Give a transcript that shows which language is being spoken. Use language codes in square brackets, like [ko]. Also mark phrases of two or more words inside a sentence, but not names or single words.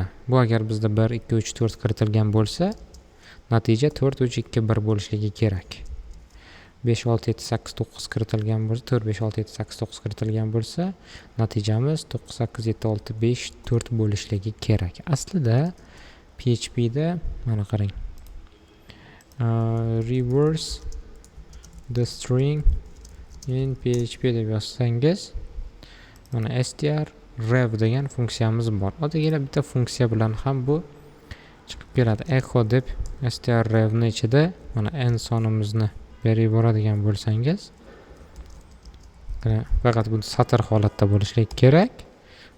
[uz] Bu agar bizda 1 2 3 4 kiritilgan bo'lsa, natija 4 3 2 1 bo'lishligi kerak. 5 6 7 8 9 kiritilgan bo'lsa, 4 5 6 7 8 9 kiritilgan bo'lsa, natijamiz 9 8 7 6 5 4 bo'lishligi kerak. Aslida PHP da mana qarang. [en] Reverse the string in PHP [uz] deb yozsangiz, mana strrev degan funksiyamiz bor. Oddiygina bitta funksiya bilan ham bu chiqib keladi. Echo deb strrev ni ichida mana n sonimizni berib yuboradigan bo'lsangiz, faqat bu satr holatda bo'lishi kerak.